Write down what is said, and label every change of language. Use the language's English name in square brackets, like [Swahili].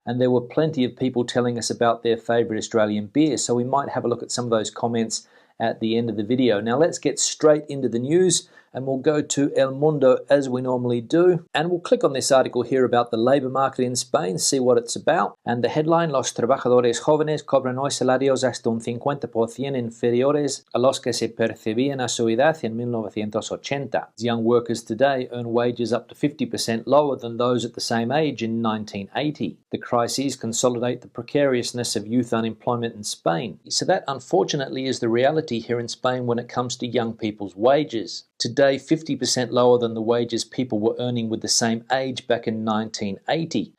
[English] And there were plenty of people telling us about their favourite Australian beer. So we might have a look at some of those comments at the end of the video. Now let's get straight into the news. And we'll go to El Mundo as we normally do. And we'll click on this article here about the labour market in Spain, see what it's about. And the headline, [Spanish] Los trabajadores jóvenes cobran hoy salarios hasta un 50% inferiores a los que se percibían a su edad en 1980. [English] Young workers today earn wages up to 50% lower than those at the same age in 1980. The crises consolidate the precariousness of youth unemployment in Spain. So that unfortunately is the reality here in Spain when it comes to young people's wages. Today, 50% lower than the wages people were earning with the same age back in 1980.